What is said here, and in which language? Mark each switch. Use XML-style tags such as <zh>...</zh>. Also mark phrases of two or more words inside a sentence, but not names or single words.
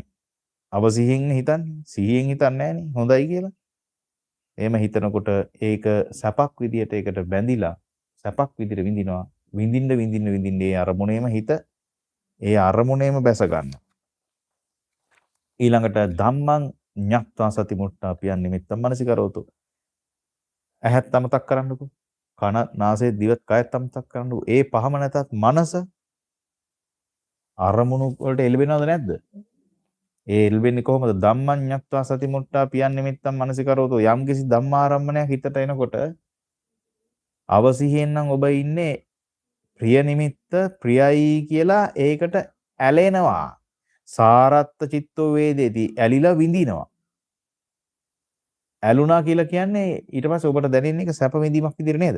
<si>අවසිහියෙන් හිතන්නේ, සිහියෙන් හිතන්නේ නැහනේ හොඳයි කියලා. එහෙම හිතනකොට ඒක සැපක් විදියට ඒකට බැඳිලා සැපක් විදියට විඳිනවා. විඳින්න ඒ අරමුණේම හිත ඒ අරමුණේම බැස ගන්නවා.</si> <pi>ඊළඟට ධම්මං ඤත්වා සති මුට්ටා පියන් නිමිත්තම් මනසිකරෝතු.</pi> <si>ඇහත් අමතක් කරන්නකෝ. කන, නාසය, දිවත්, කයත් අමතක් කරන්නකෝ. ඒ පහම නැතත් මනස අරමුණු වලට එළවෙනවද නැද්ද? ඒ එළවෙන්නේ කොහොමද?</si> <pi>ධම්මං ඤත්වා සති මුට්ටා පියන් නිමිත්තම් මනසිකරෝතු.</pi> <si>යම් කිසි ධම්මාරම්මණයක් හිතට එනකොට අවසිහියෙන් නම් ඔබ ඉන්නේ ප්‍රිය නිමිත්ත ප්‍රියයි කියලා ඒකට ඇලෙනවා.</si> <pi>සාරත්ත චිත්තෝ වේදේති.</pi> <si>ඇලිලා විඳිනවා. ඇලුනා කියලා කියන්නේ ඊට පස්සේ ඔබට දැනෙන්නේ ඒක සැප විඳීමක් විදිහට නේද?</si>